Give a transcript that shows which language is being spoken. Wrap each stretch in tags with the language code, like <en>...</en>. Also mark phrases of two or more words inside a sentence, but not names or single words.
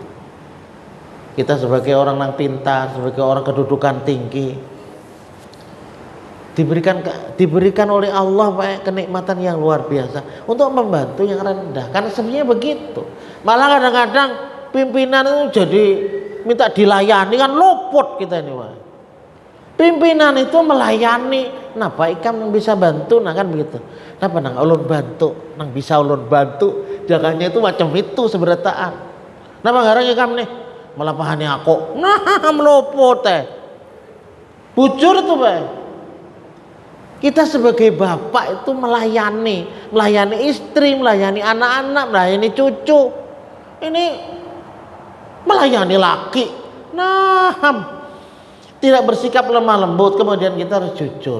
<id>Kita sebagai orang yang pintar, sebagai orang kedudukan tinggi, diberikan oleh Allah Pak kenikmatan yang luar biasa untuk membantu yang rendah. Karena sebenarnya begitu. Malah kadang-kadang pimpinan itu jadi minta dilayani, kan luput kita ini Pak. Pimpinan itu melayani, nah Pak ikam yang bisa bantu, nah kan begitu.</id> <bjn>Napa nang ulun bantu, nang bisa ulun bantu, jangannya itu macam itu seberataan. Napa ngarang ikam nih malah pahani aku, nah meluput teh. Bujur itu Pak.</bjn> <id>Kita sebagai bapak itu melayani istri, melayani anak-anak, melayani cucu. Ini melayani laki. Nah, tidak bersikap lemah lembut, kemudian kita harus jujur.</id>